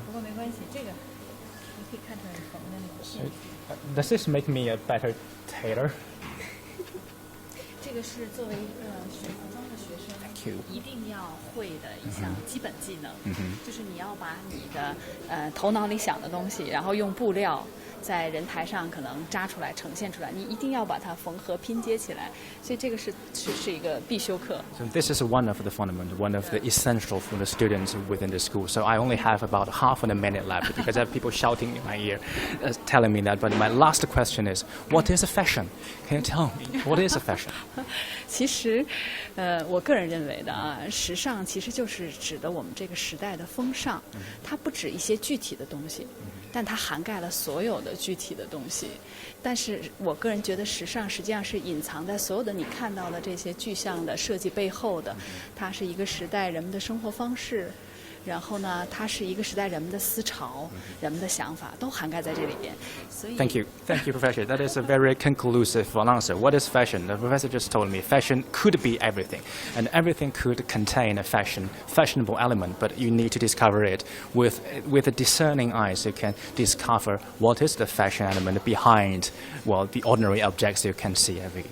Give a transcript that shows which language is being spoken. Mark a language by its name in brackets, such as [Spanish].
[Chinese] 不过没关系，这个你可以看出来缝的那个线。 [English] Does this make me a better tailor? [Chinese] 这个是作为一个学服装的学生一定要会的一项基本技能，就是你要把你的头脑里想的东西，然后用布料在人台上可能扎出来、呈现出来，你一定要把它缝合拼接起来，所以这个是一个必修课。 [English] So this is one of the fundamental, one of the essential for the students within the school. So I only have about half a minute left because I have people shouting in my ear, telling me that. But my last question is, what is a fashion? Can you tell me what is a fashion? [Chinese] 其实，我个人认为的啊，时尚其实就是指的我们这个时代的风尚，它不止一些具体的东西，但它涵盖了所有的具体的东西。但是我个人觉得，时尚实际上是隐藏在所有的你看到的这些具象的设计背后的，它是一个时代人们的生活方式。然后呢，它是一个时代人们的思潮、人们的想法都涵盖在这里边。所以 [English] Thank you, Professor. That is a very conclusive answer. What is fashion? The professor just told me fashion could be everything, and everything could contain a fashionable element. But you need to discover it with a discerning eye, so you can discover what is the fashion element behind, well, the ordinary objects you can see every day.